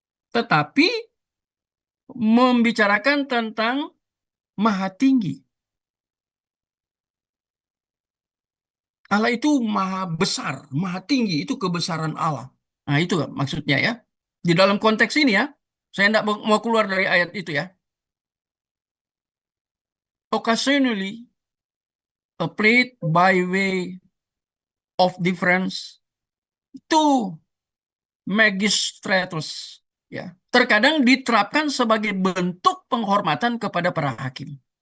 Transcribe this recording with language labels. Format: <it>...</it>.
<id>Tetapi membicarakan tentang maha tinggi. Allah itu maha besar, maha tinggi, itu kebesaran Allah. Nah itu maksudnya ya. Di dalam konteks ini ya, saya tidak mau keluar dari ayat itu ya.</id> <en>Occasionally applied by way of difference to magistrates.</en> <id>Ya. Terkadang diterapkan sebagai bentuk penghormatan kepada para hakim.</id>